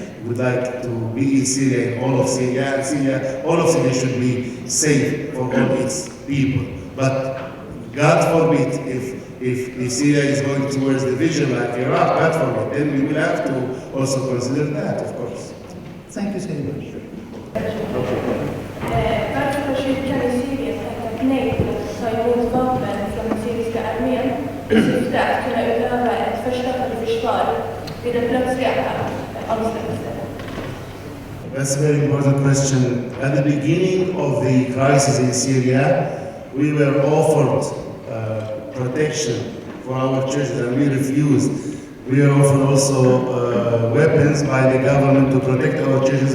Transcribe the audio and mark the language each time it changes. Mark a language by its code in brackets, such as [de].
[en] We would like to be in Syria, in all of Syria, and all of Syria should be safe for all its people. But God forbid, if Syria is going towards division like Iraq, God forbid, then we will have to also consider that, of course. Thank you so much. [sv] Varför kyrkan i Syrien tackat nej till att ta emot vapen från den syriska armén i syfte att kunna utöva ett förstärkt försvar vid en plötslig avsluttning? [en] That's a very important question. At the beginning of the crisis in Syria, we were offered protection for our churches and we refused. We were offered also weapons by the government to protect our churches.